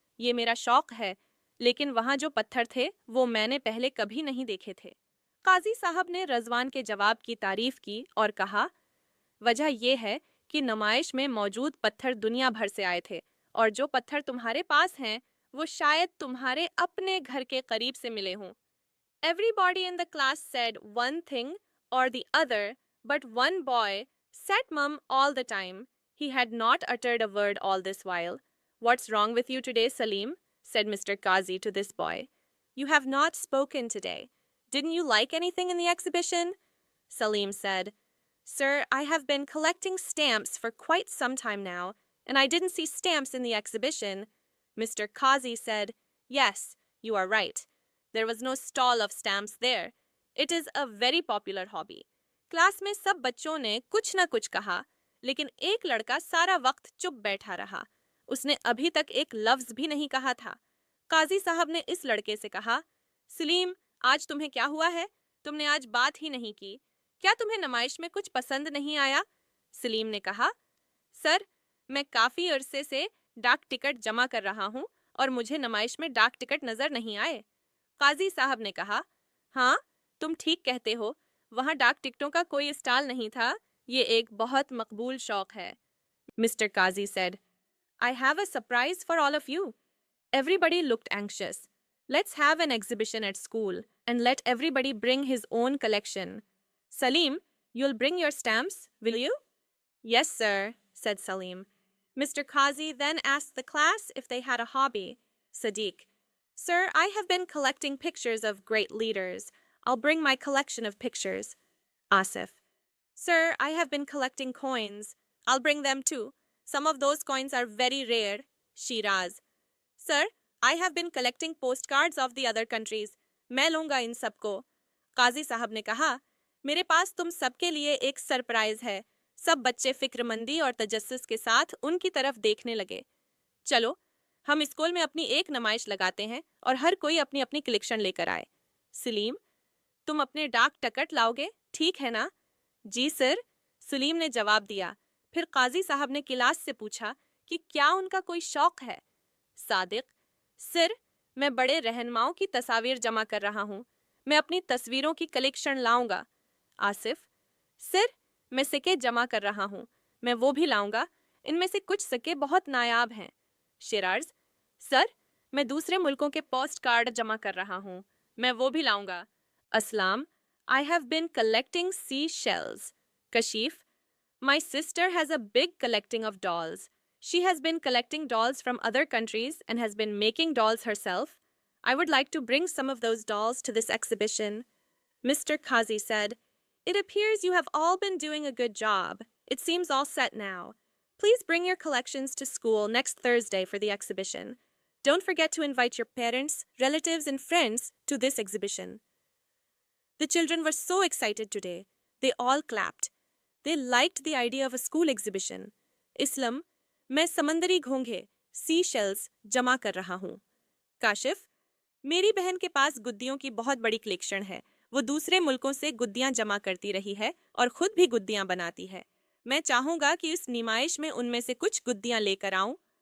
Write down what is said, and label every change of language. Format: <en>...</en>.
<hi>ये मेरा शौक है, लेकिन वहाँ जो पत्थर थे वो मैंने पहले कभी नहीं देखे थे." काजी साहब ने रिजवान के जवाब की तारीफ की और कहा, "वजह यह है कि नुमाइश में मौजूद पत्थर दुनिया भर से आए थे और जो पत्थर तुम्हारे पास हैं वो शायद तुम्हारे अपने घर के करीब से मिले हों."</hi> <en>Everybody in the class said one thing or the other, but one boy sat mum all the time. He had not uttered a word all this while. "What's wrong with you today, Salim?" said Mr. Kazi to this boy. "You have not spoken today. Didn't you like anything in the exhibition?" Salim said, "Sir, I have been collecting stamps for quite some time now, and I didn't see stamps in the exhibition." Mr. Kazi said, "Yes, you are right. There was no stall of stamps there. It is a very popular hobby."</en> <hi>Class में सब बच्चों ने कुछ न कुछ कहा, लेकिन एक लड़का सारा वक्त चुप बैठा रहा. उसने अभी तक एक लफ्ज भी नहीं कहा था. काजी साहब ने इस लड़के से कहा, "सलीम, आज तुम्हें क्या हुआ है? तुमने आज बात ही नहीं की. क्या तुम्हें नुमाइश में कुछ पसंद नहीं आया?" सलीम ने कहा, "सर, मैं काफ़ी अरसे से डाक टिकट जमा कर रहा हूँ और मुझे नुमाइश में डाक टिकट नज़र नहीं आए." काजी साहब ने कहा, "हाँ, तुम ठीक कहते हो. वहाँ डाक टिकटों का कोई स्टॉल नहीं था. ये एक बहुत मकबूल शौक है." Mr.</hi> <en>Kazi said, "I have a surprise for all of you." Everybody looked anxious. "Let's have an exhibition at school and let everybody bring his own collection. Salim, you'll bring your stamps, will you?" "Yes, sir," said Salim. Mr. Kazi then asked the class if they had a hobby. Sadiq, "Sir, I have been collecting pictures of great leaders. I'll bring my collection of pictures." Asif, "Sir, I have been collecting coins. I'll bring them too. Some of those coins are very rare." Shiraz, "Sir, I have been collecting postcards of the other countries.</en> <hi>मैं लूँगा इन सबको." काजी साहब ने कहा, "मेरे पास तुम सबके लिए एक सरप्राइज है." सब बच्चे फिक्रमंदी और तजस्सुस के साथ उनकी तरफ देखने लगे. "चलो, हम स्कूल में अपनी एक नुमाइश लगाते हैं और हर कोई अपनी अपनी कलेक्शन लेकर आए." सलीम, "तुम अपने डाक टिकट लाओगे, ठीक है ना?" "जी सर," सलीम ने जवाब दिया. फिर काजी साहब ने क्लास से पूछा कि क्या उनका कोई शौक है. सादिक, "सर, मैं बड़े रहनुमाओं की तस्वीर जमा कर रहा हूँ. मैं अपनी तस्वीरों की कलेक्शन लाऊंगा." आसिफ, "सर, मैं सिक्के जमा कर रहा हूँ. मैं वो भी लाऊंगा. इनमें से कुछ सिक्के बहुत नायाब हैं." शिराज, "सर, मैं दूसरे मुल्कों के पोस्ट कार्ड जमा कर रहा हूँ. मैं वो भी लाऊंगा."</hi> <en>Aslam, "I have been collecting seashells." Kashif, "My sister has a big collecting of dolls. She has been collecting dolls from other countries and has been making dolls herself." I would like to bring some of those dolls to this exhibition. Mr. Kazi said, It appears you have all been doing a good job. It seems all set now. Please bring your collections to school next Thursday for the exhibition. Don't forget to invite your parents, relatives, and friends to this exhibition. The children were so excited today. They all clapped. They liked the idea of a school exhibition.</en> <hi>Islam, मैं समंदरी घोंघे, sea shells जमा कर रहा हूँ. काशिफ, मेरी बहन के पास गुद्दियों की बहुत बड़ी कलेक्शन है. वो दूसरे मुल्कों से गुद्दियाँ जमा करती रही है और खुद भी गुद्दियाँ बनाती है. मैं चाहूँगा कि इस नुमाइश में उनमें से कुछ गुद्दियाँ लेकर आऊँ.</hi>